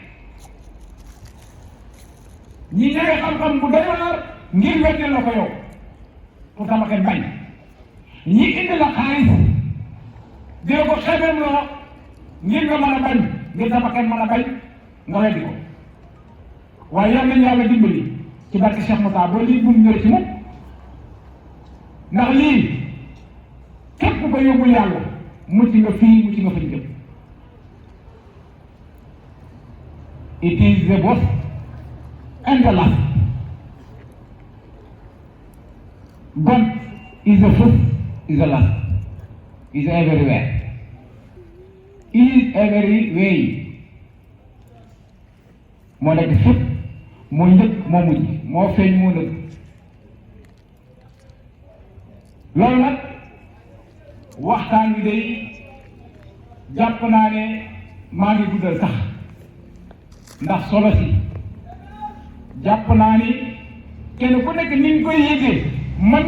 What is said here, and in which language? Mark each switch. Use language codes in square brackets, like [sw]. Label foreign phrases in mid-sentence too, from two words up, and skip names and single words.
[wo] ñi ñëwee xam-xam bu doy waar ngir weddil la ko yow pour sama kenn bañ ñi indi la xaalis dina ko xeebem loo ngir nga mën a bañ ngir sama kenn mën a bañ nga weddi ko waaye yal nañu yàlla dimbali ci barke Cheikh Moussa ba lii bum ñëw ci moom ndax lii képp ko yóbbul yàlla mucc nga fii mucc nga fañ jëm. [en] It is the boss and the last. God is the first, is the last, is everywhere. Is every way. [wo] moo nekk fépp moo njëkk moo mujj moo feeñ moo nëbb loolu nag waxtaan wi day jàpp naa ne maa ngi guddal sax ndax solo si jàpp naa ni kenn ku nekk ni nga koy yëgee mën